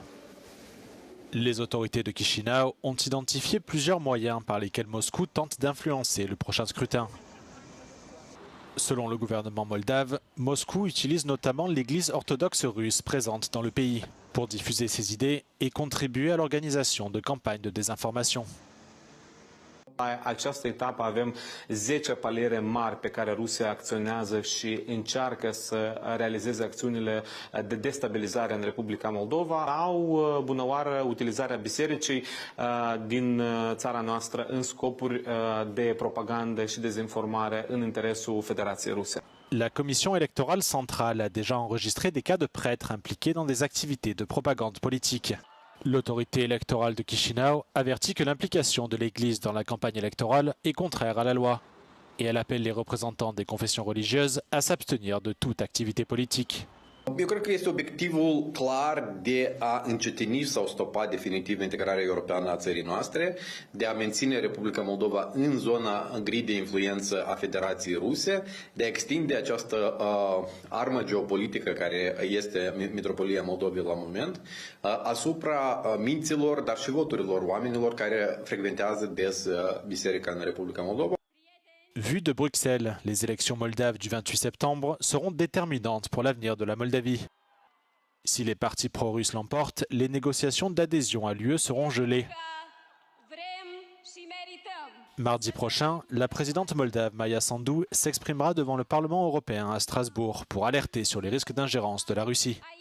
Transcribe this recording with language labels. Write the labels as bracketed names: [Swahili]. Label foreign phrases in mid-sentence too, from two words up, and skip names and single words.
[French] Les autorités de Chisinau ont identifié plusieurs moyens par lesquels Moscou tente d'influencer le prochain scrutin. Selon le gouvernement moldave, Moscou utilise notamment l'Église orthodoxe russe présente dans le pays pour diffuser ses idées et contribuer à l'organisation de campagnes de désinformation. [Romanian] La această etapă avem 10 paliere mari pe care Rusia acționează și încearcă să realizeze acțiunile de destabilizare în Republica Moldova. Au bunăoară utilizarea bisericii din țara noastră în scopuri de propagandă și dezinformare în interesul Federației Ruse. [French] La Commission électorale centrale a déjà enregistré des cas de prêtres impliqués dans des activités de propagande politique. L'autorité électorale de Chisinau avertit que l'implication de l'Église dans la campagne électorale est contraire à la loi. Et elle appelle les représentants des confessions religieuses à s'abstenir de toute activité politique. [Romanian] Eu cred că este obiectivul clar de a încetini sau stopa definitiv integrarea europeană a țării noastre, de a menține Republica Moldova în zona gri de influență a Federației Ruse, de a extinde această armă geopolitică care este Metropolia Moldovei la moment, asupra minților, dar și voturilor oamenilor care frecventează des biserica în Republica Moldova. [French] Vu de Bruxelles, les élections moldaves du 28 septembre seront déterminantes pour l'avenir de la Moldavie. Si les partis pro-russes l'emportent, les négociations d'adhésion à l'UE seront gelées. Mardi prochain, la présidente moldave Maia Sandu s'exprimera devant le Parlement européen à Strasbourg pour alerter sur les risques d'ingérence de la Russie.